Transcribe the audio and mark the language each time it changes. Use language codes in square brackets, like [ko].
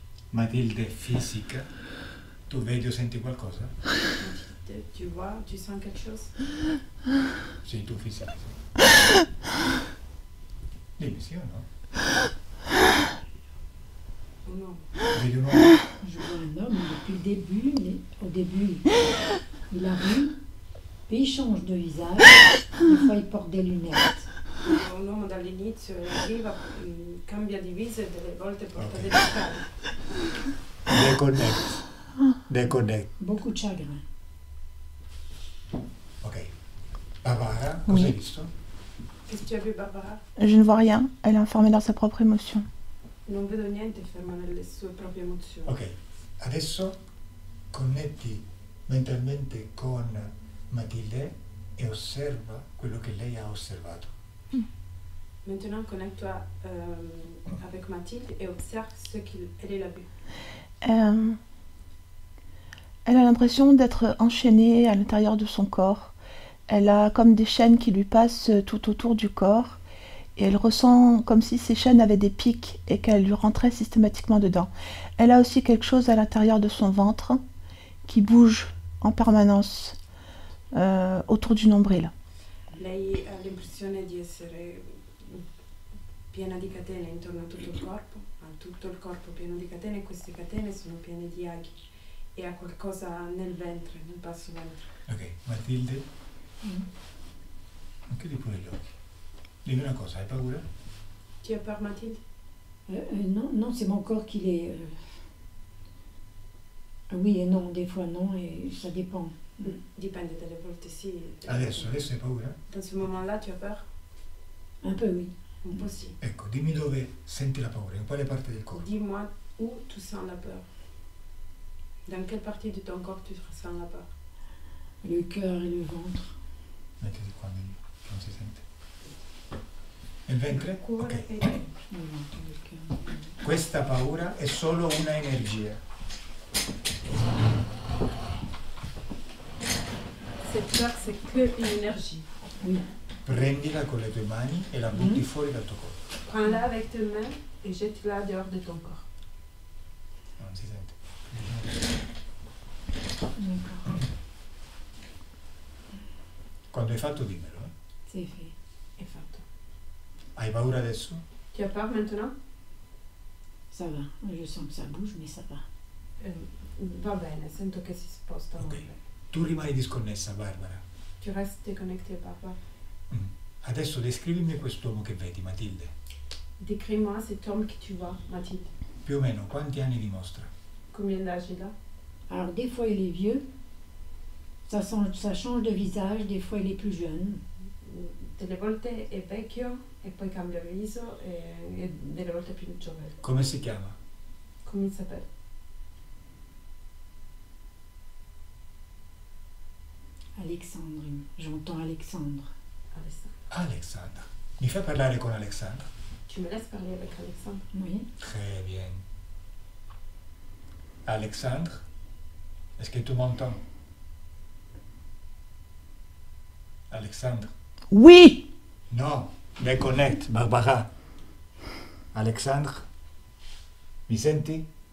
[it] Matilde fisica, tu vedi o senti qualcosa? [fr] Mathilde, tu vois, tu sens quelque chose? [it] Sì, tu fisica. Dimmi sì o no? [fr] Ou non? [it] Vedi un uomo? [fr] Je vois un homme depuis le début, au début, il arrive, puis il change de visage, des fois il porte des lunettes. [it] Un uomo dall'inizio arriva, cambia di viso e delle volte porta degli occhiali. [fr] Déconnecte. Déconnecte. Beaucoup de chagrin. [it] Ok. Barbara, cosa hai [fr] Oui. [it] visto? [fr] Qu'est-ce que tu as vu, Barbara? Je ne vois rien. Elle est enfermée dans sa propre émotion. [it] Non vedo niente, ferma nelle sue proprie emozioni. Ok. Adesso connetti mentalmente con Matilde e osserva quello che lei ha osservato. [fr] Maintenant, connecte-toi avec Mathilde et observe ce qu'elle a vu. Elle a l'impression d'être enchaînée à l'intérieur de son corps. Elle a comme des chaînes qui lui passent tout autour du corps. Et elle ressent comme si ces chaînes avaient des pics et qu'elles lui rentraient systématiquement dedans. Elle a aussi quelque chose à l'intérieur de son ventre qui bouge en permanence autour du nombril. [it] Lei ha l'impressione di essere piena di catene intorno a tutto il corpo pieno di catene, e queste catene sono piene di aghi e ha qualcosa nel ventre, nel basso ventre. Ok, Matilde, chiudi pure gli occhi. Dimmi una cosa, hai paura? [fr] Tu as peur, Mathilde? Non, non, c'est mon corps qui l'est. Oui et non, des fois non, et ça dépend. [it] Dipende, delle volte sì. Adesso hai paura? [fr] Dans ce moment-là, tu as peur? Un peu, oui. [it] Un po' sì. Ecco, dimmi dove senti la paura, in quale parte del corpo? [fr] Dis-moi où tu sens la peur. Dans quelle partie de ton corps tu ressens la peur? Le cœur et le ventre. [it] Mettiti qua, che non si sente. Il ventre? Cuore Ok. e... [fr] Le ventre, le cœur. [it] Questa paura è solo una energia. [fr] Cette peur, c'est que une énergie. Oui. [it] Prendila con le tue mani e la butti fuori dal tuo corpo. [fr] Prends-la avec tes mains et jette-la dehors de ton corps. [it] Non si sente. [fr] D'accord. [it] Quando hai fatto dimmelo. [fr] C'est fait. [it] È fatto. Hai paura adesso? [fr] Tu as peur maintenant? Ça va. Je sens que ça bouge, mais ça va. [it] Va bene, sento che si spostano. Ok. Tu rimani disconnessa, Barbara. [fr] Tu restes déconnecté, papa. [it] Adesso descrivimi quest'uomo che vedi, Matilde. [fr] Décris-moi cet homme que tu vois, Mathilde. [it] Più o meno quanti anni dimostra? [fr] Combien d'âge il a? Alors, des fois, il est vieux. Ça change de visage. Des fois, il est plus jeune. [it] Delle volte è vecchio e poi cambia viso e delle volte è più giovane. Come si chiama? [fr] Come il s'appelle? Alexandre. J'entends Alexandre. [it] Alessandro. Alexandra. Mi fai parlare con Alexandra? [fr] Tu me laisses parler avec Alexandre? Oui. Très bien. Alexandre, est-ce que tu m'entends? Alexandre? Oui, No, déconnecte, Barbara. Alexandre? [it] Mi senti?